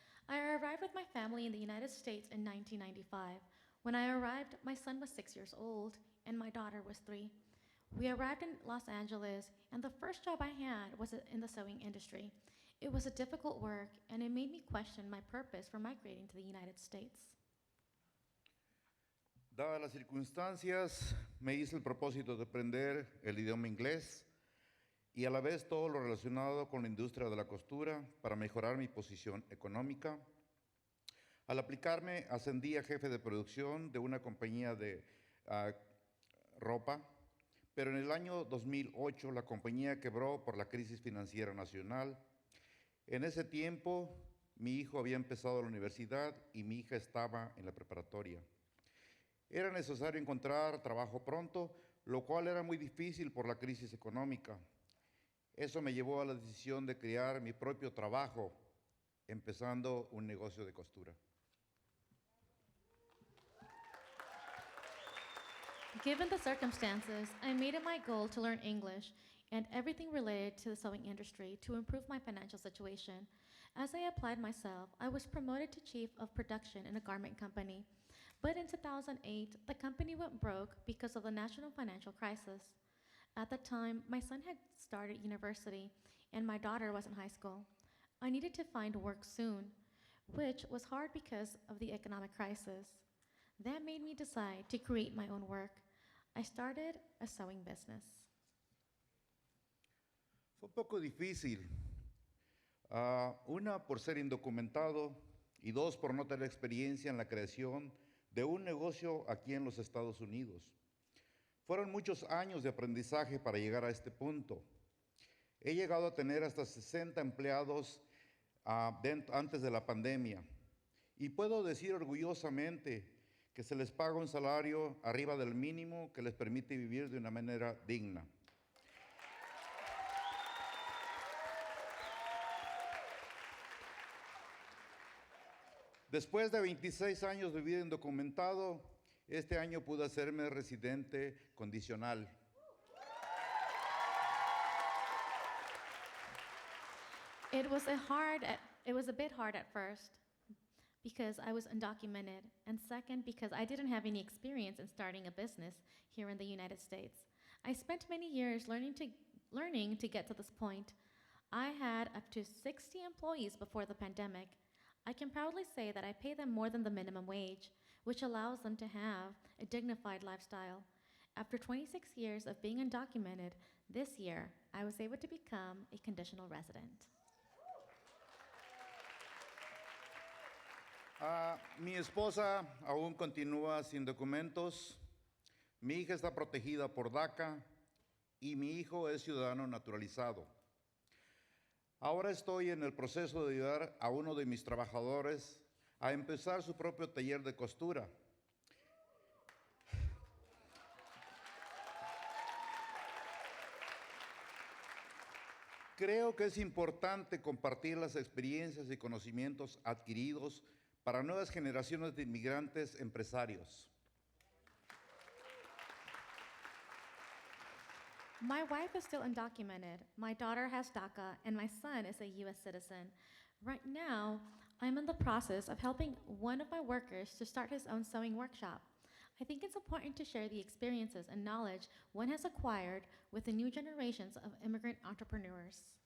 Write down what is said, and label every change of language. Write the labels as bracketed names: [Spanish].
[English] I arrived with my family in the United States in 1995. When I arrived, my son was 6 years old and my daughter was 3. We arrived in Los Angeles, and the first job I had was in the sewing industry. It was a difficult work, and it made me question my purpose for migrating to the United States. [Spanish] Dadas las circunstancias, me hice el propósito de aprender el idioma inglés y a la vez todo lo relacionado con la industria de la costura para mejorar mi posición económica. Al aplicarme, ascendí a jefe de producción de una compañía de ropa, pero en el año 2008 la compañía quebró por la crisis financiera nacional. En ese tiempo, mi hijo había empezado la universidad y mi hija estaba en la preparatoria. Era necesario encontrar trabajo pronto, lo cual era muy difícil por la crisis económica. Eso me llevó a la decisión de crear mi propio trabajo, empezando un negocio de costura. [English] Given the circumstances, I made it my goal to learn English and everything related to the sewing industry to improve my financial situation. As I applied myself, I was promoted to chief of production in a garment company. But in 2008, the company went broke because of the national financial crisis. At the time, my son had started university and my daughter was in high school. I needed to find work soon, which was hard because of the economic crisis. That made me decide to create my own work. I started a sewing business. [Spanish] Fue un poco difícil. Una, por ser indocumentado, y dos, por no tener experiencia en la creación de un negocio aquí en los Estados Unidos. Fueron muchos años de aprendizaje para llegar a este punto. He llegado a tener hasta 60 empleados antes de la pandemia. Y puedo decir orgullosamente que se les paga un salario arriba del mínimo que les permite vivir de una manera digna. Después de 26 años de vida indocumentado, este año pude hacerme residente condicional. [English] It was a bit hard at first because I was undocumented, and second, because I didn't have any experience in starting a business here in the United States. I spent many years learning to get to this point. I had up to 60 employees before the pandemic. I can proudly say that I pay them more than the minimum wage, which allows them to have a dignified lifestyle. After 26 years of being undocumented, this year I was able to become a conditional resident. [Spanish] Mi esposa aún continúa sin documentos, mi hija está protegida por DACA y mi hijo es ciudadano naturalizado. Ahora estoy en el proceso de ayudar a uno de mis trabajadores a empezar su propio taller de costura. Creo que es importante compartir las experiencias y conocimientos adquiridos para nuevas generaciones de inmigrantes empresarios. [English] My wife is still undocumented. My daughter has DACA, and my son is a U.S. citizen. Right now, I'm in the process of helping one of my workers to start his own sewing workshop. I think it's important to share the experiences and knowledge one has acquired with the new generations of immigrant entrepreneurs.